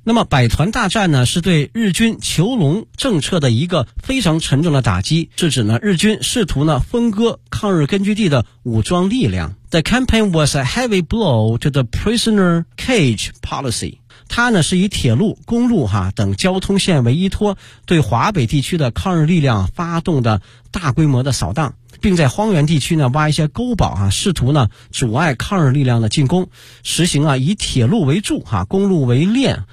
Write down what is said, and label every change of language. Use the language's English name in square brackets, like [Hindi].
[Chinese] 那么百团大战呢，是对日军囚笼政策的一个非常沉重的打击，是指呢，日军试图呢分割抗日根据地的武装力量。 [English] The campaign was a heavy blow to the prisoner cage policy. [Chinese] 它呢是以铁路、公路哈等交通线为依托，对华北地区的抗日力量发动的大规模的扫荡，并在荒原地区呢挖一些沟堡哈，试图呢阻碍抗日力量的进攻，实行啊以铁路为柱哈，公路为链。